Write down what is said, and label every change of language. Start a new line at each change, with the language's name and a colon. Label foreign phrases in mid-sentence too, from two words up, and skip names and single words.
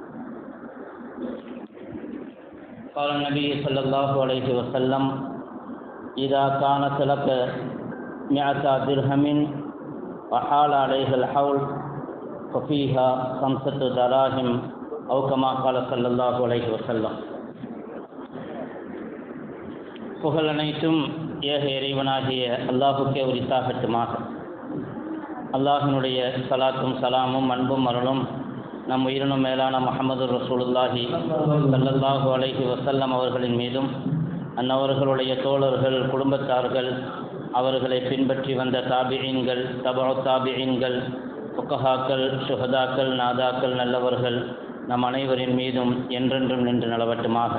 Arabic: قال النبي صلى الله عليه وسلم إذا كانت لك 100 درهم وحال عليها الحول ففيها 5 دراهم أو كما قال صلى الله عليه وسلم.
Tamil: புகழ் அனைத்தும் ஏக இறைவனாகிய அல்லாஹுக்கே உரித்தாகட்டுமாக. அல்லாஹினுடைய சலாத்தும் சலாமும் அன்பும் அருளும் நம் உயிரினும் மேலான முஹம்மது
Arabic: رسول الله صلى الله عليه وسلم
Tamil: அவர்களின் மீதும் அன்னவர்களுடைய தோழர்கள் குடும்பத்தார்கள் அவர்களை பின்பற்றி வந்த தாபிஈன்கள் தபஉ தாபிஈன்கள் ஃபுகஹாக்கள் ஷுஹதாக்கள் நாதாக்கள் நல்லவர்கள் நம் அனைவரின் மீதும் என்றென்றும் நின்று நிலவட்டுமாக.